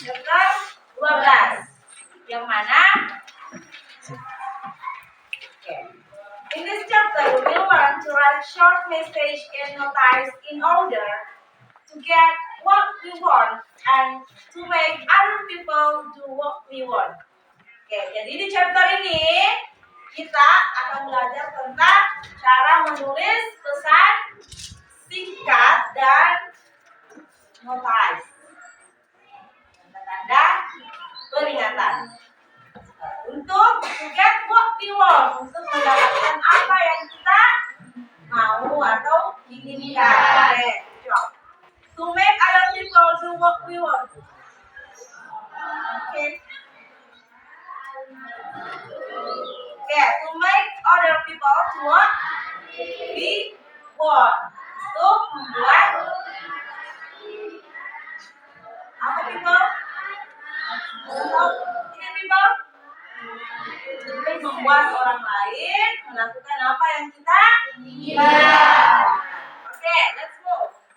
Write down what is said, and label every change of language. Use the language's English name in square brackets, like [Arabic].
[Indonesian] Chapter 12. Yang mana? [English] Okay. In this chapter, we will learn to write short message and notice in order to get what we want and to make other people do what we want. [Indonesian] Oke, jadi di chapter ini kita akan belajar tentang cara menulis pesan singkat dan notice. Tanda-tanda peringatan. Untuk [English] to get what we want, [Indonesian] untuk mendapatkan apa yang kita mau atau inginkan. [English] To make other people do what we want. Okay. Okay, to make other people do what we want. [Indonesian] Untuk membuat apa people? Untuk ini people? Untuk membuat orang lain melakukan apa yang kita inginkan. [English] Oke, let's move.